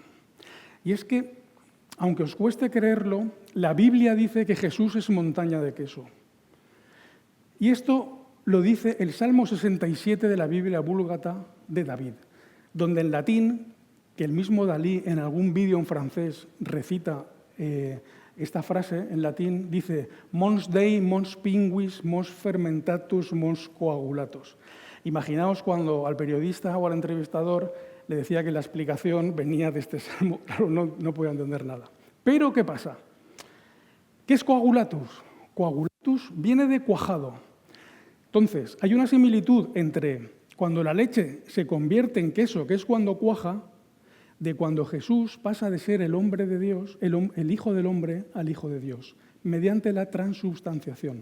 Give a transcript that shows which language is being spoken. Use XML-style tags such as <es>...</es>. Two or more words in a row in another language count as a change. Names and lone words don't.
<es>Y es que, aunque os cueste creerlo, la Biblia dice que Jesús es montaña de queso. Y esto lo dice el Salmo 67 de la Biblia Búlgata de David, donde en latín, que el mismo Dalí en algún vídeo en francés recita esta frase en latín, dice</es> <la>«Mons Dei, mons pinguis, mons fermentatus, mons coagulatus».</la> <es>Imaginaos cuando al periodista o al entrevistador le decía que la explicación venía de este salmo. Claro, no podía entender nada. Pero, ¿qué pasa? ¿Qué es coagulatus? Coagulatus viene de cuajado. Entonces, hay una similitud entre cuando la leche se convierte en queso, que es cuando cuaja, de cuando Jesús pasa de ser el hombre de Dios, el Hijo del Hombre, al Hijo de Dios, mediante la transubstanciación.</es>